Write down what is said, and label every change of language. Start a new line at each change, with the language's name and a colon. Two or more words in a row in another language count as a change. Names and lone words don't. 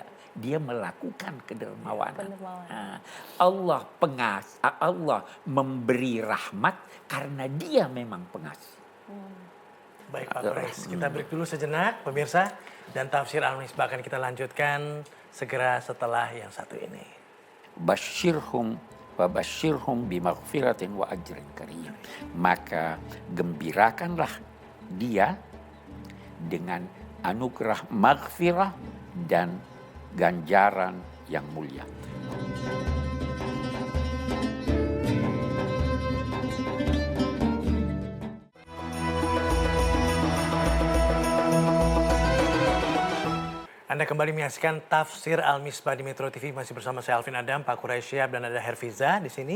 Indonesian: Dia melakukan kedermawanan. Nah, Allah memberi rahmat karena dia memang pengasih. Baik Pak Quraisy, kita break dulu sejenak pemirsa. Dan tafsir Al-Misbah akan kita lanjutkan segera setelah yang satu ini.
Arabic: بشرهم بمغفرة وأجر كريم.
Indonesian: Maka gembirakanlah dia dengan anugerah maghfirah dan ganjaran yang mulia. Anda kembali menyaksikan Tafsir Al-Misbah di Metro TV, masih bersama saya Alvin Adam, Pak Quraisy Syihab, dan ada Herfiza di sini.